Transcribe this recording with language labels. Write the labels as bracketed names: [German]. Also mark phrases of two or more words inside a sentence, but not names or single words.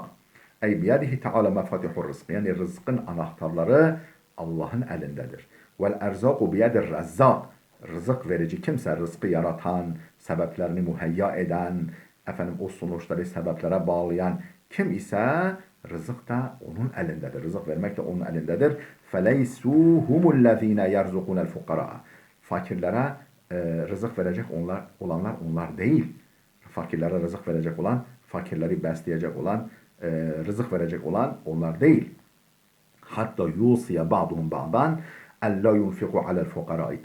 [Arabic] أي بيده تعالى مفاتيح الرزق. [Turkish] Yani rızkın anahtarları Allah'ın elindedir. [Arabic] والأرزاق بيد الرزاق. [Turkish] Rızık verici kimse, rızkı yaratan, sebeplerini muheyya eden, o sonuçları sebeplere bağlayan kim ise rızık da onun elindedir. Rızık vermek de onun elindedir. [Arabic] فَلَيْسُوا هُمُ الَّذ۪ينَ يَرْزُقُونَ الْفُقَرَاءَ. [Turkish] Fakirlere rızık verecek olanlar onlar değil. Fakirlere rızık verecek olan, fakirleri besleyecek olan, rızık verecek olan onlar değil. [Arabic] حتى يوصي بعضهم بعضا ألا ينفقوا على الفقراء.